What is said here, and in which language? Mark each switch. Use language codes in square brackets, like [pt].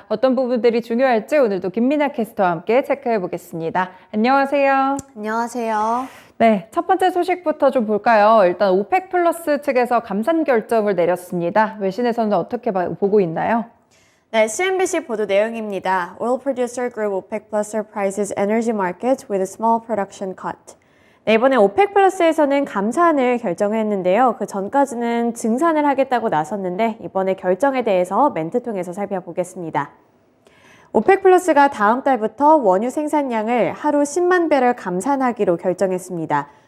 [ko] 어떤 부분들이 중요할지 오늘도 김민아 캐스터와 함께 체크해 보겠습니다. 안녕하세요. 안녕하세요. 네, 첫 번째 소식부터 좀 볼까요? 일단 오펙 플러스 측에서 감산 결정을 내렸습니다. 외신에서는 어떻게 보고 있나요? 네, CNBC 보도 내용입니다. [en] Oil producer group OPEC Plus surprises energy markets with a small production cut. [ko] 네, 이번에 오펙 플러스에서는 감산을 결정했는데요. 그 전까지는 증산을 하겠다고 나섰는데 이번에 결정에 대해서 멘트 통해서 살펴보겠습니다. 오펙 플러스가 다음 달부터 원유 생산량을 하루 10만 배럴 감산하기로 결정했습니다.